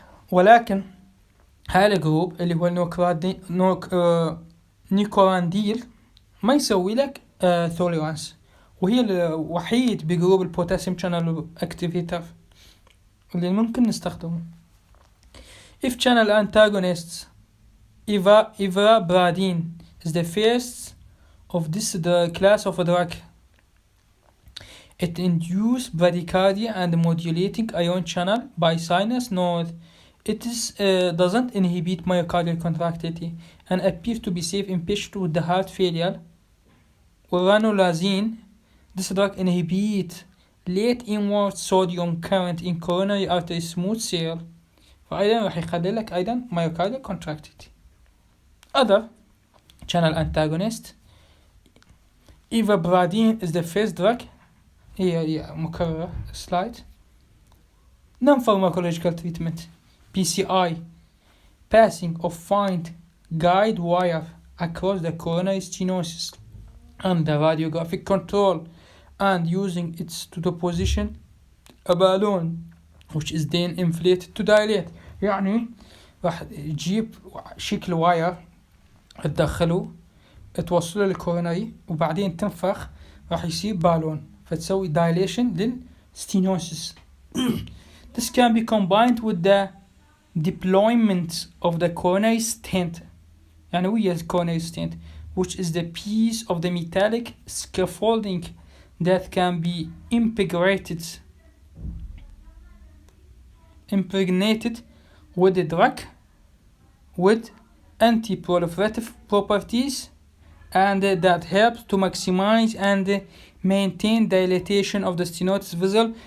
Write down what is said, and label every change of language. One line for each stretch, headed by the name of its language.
Arabic: ولكن هاي الجروب اللي هو نيكورانديل ما يسوي لك توليرانس، وهي الوحيد بجروب البوتاسيوم شانل اكتيفيتر اللي ممكن نستخدمه.
English: If channel antagonists ivabradine is the first of this class of a drug. It induces bradycardia and modulating ion channel by sinus node. It doesn't inhibit myocardial contractility and appears to be safe in patients with the heart failure. Ranolazine, this drug inhibits late inward sodium current in coronary artery smooth cell.
Arabic: فأيضا راح يقلل لك أيضا
English: myocardial contractility. Other channel antagonist ivabradine is the first drug.
Arabic: هي مكررة slide.
English: Non-pharmacological treatment PCI, passing of fine guide wire across the coronary stenosis under radiographic control and using it to position a balloon which is then inflated to dilate.
Arabic: يعني راح تجيب شكل واير تدخله توصله للكوروناري وبعدين تنفخ راح يصير بالون فتسوي dilation للستينوسيس.
English: This can be combined with the deployment of the coronary stent.
Arabic: يعني ويا
English: coronary stent, which is the piece of the metallic scaffolding that can be impregnated with the drug with anti-proliferative properties and that helps to maximize and maintain dilatation of the stenosis vessel.